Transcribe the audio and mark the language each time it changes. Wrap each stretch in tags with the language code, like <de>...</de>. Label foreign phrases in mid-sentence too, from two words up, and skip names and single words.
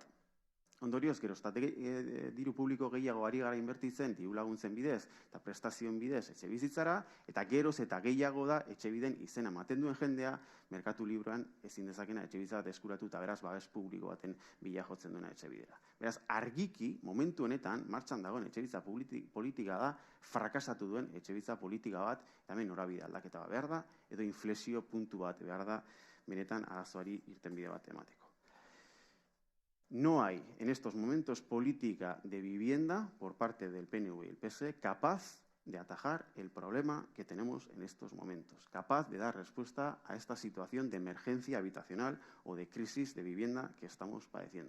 <eu>Ondorioz, gero, diru publiko gehiago ari gara inbertitzen, diru laguntzen bidez eta prestazioen bidez etxe bizitzara, eta geroz eta gehiago da etxebiden izena ematen duen jendea, merkatu libroan ezin dezakena etxebizitza bat eskuratu eta beraz babes publiko baten bila jotzen duena etxebidera. Beraz, argiki, momentu honetan, martxan dagoen etxebizitza politika da, frakasatu duen etxebizitza politika bat, eta hemen norabide aldaketa bat behar da, edo inflexio puntu bat behar da, benetan arazoari irtenbide bat emateko.</eu> <es>No hay en estos momentos política de vivienda por parte del PNV y el PSE capaz de atajar el problema que tenemos en estos momentos, capaz de dar respuesta a esta situación de emergencia habitacional o de crisis de vivienda que estamos padeciendo.</es>